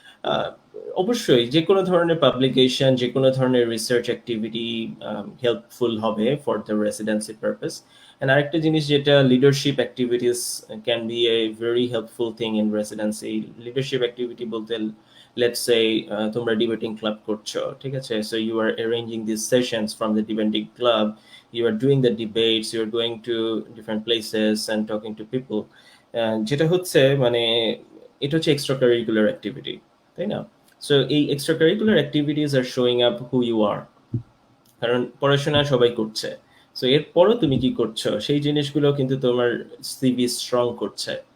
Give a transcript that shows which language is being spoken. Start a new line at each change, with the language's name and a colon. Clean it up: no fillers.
Bangla: আহ, অবশ্যই যে কোনো ধরনের পাবলিকেশন, যে কোনো ধরনের রিসার্চ অ্যাক্টিভিটি হেল্পফুল হবে
English: For the residency purpose. And
Bangla: আরেকটা জিনিস যেটা,
English: Leadership activities can be a very helpful thing in residency.
Bangla: Leadership activity বলতে
English: let's say
Bangla: তোমরা ডিবেটিং ক্লাব করছো, ঠিক আছে?
English: So you are arranging this sessions from the debating club, you are doing the debates, you are going to different places and talking to people.
Bangla: যেটা হচ্ছে মানে এটা হচ্ছে এক্সট্রা কারিকুলার অ্যাক্টিভিটি, তাই না? সো এই extra curricular activities
English: আর showing up who you are.
Bangla: কারণ পড়াশোনা সবাই করছে, সো এরপরও তুমি কি করছো সেই জিনিসগুলো কিন্তু তোমার সিভি স্ট্রং করছে।